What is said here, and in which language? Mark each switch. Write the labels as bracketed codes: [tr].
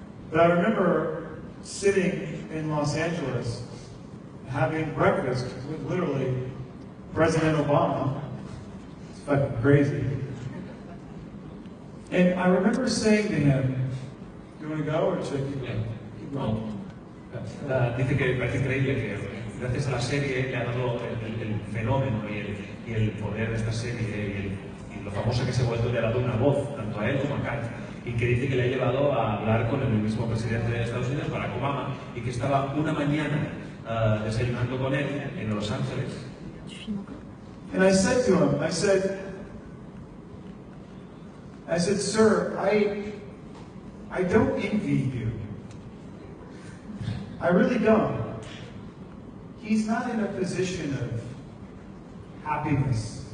[en] But I remember sitting in Los Angeles having breakfast with literally President Obama. It's fucking crazy. And I remember saying to him, "Do you want to go or should I keep going?" Keep going. [es] Dice que parece increíble que gracias a la serie le ha dado el fenómeno y el poder de esta serie y lo famoso que se ha vuelto, le ha dado una voz tanto a él como a Kat, y que dice que le ha llevado a hablar con el mismo presidente de Estados Unidos, Barack Obama, y que estaba una mañana desayunando con él en Los Ángeles. [en] And I said to him, I said, "Sir, I don't envy you. I really don't. He's not in a position of happiness.